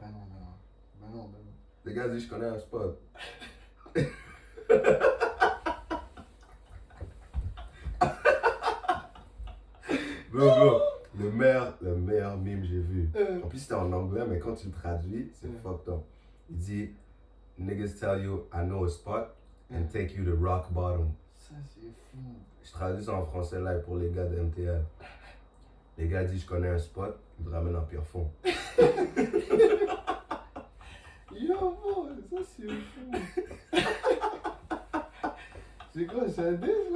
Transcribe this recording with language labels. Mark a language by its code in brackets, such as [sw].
[fr] Ah, ben non. Les gars disent, je connais un spot. Bro, le meilleur meme que j'ai vu. En plus, c'était en anglais, mais quand tu le traduis, c'est [en] fucked up. Il dit, niggas tell you, I know a spot, and take you to rock bottom. [fr] Ça, c'est fou. Je traduis ça en français là pour les gars de MTL. Les gars disent, je connais un spot, ils te ramènent en pire fond. Yo, bon, ça, c'est fou. C'est quoi, c'est un diss,